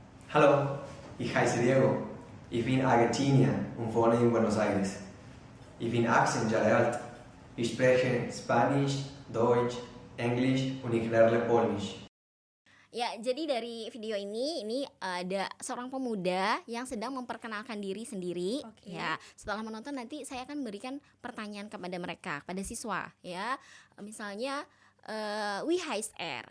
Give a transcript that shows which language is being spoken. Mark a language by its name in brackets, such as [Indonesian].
[German] Halo, ich heiße Diego. Ich bin Argentinier und wohne in Buenos Aires. Ich bin 18 Jahre alt Ich spreche Spanisch, Deutsch, Englisch und ich lerne Polnisch. [Indonesian] Ya, jadi dari video ini ada seorang pemuda yang sedang memperkenalkan diri sendiri. Oke. Ya, setelah menonton nanti saya akan berikan pertanyaan kepada mereka, pada siswa. Ya, misalnya [German] wie heißt er?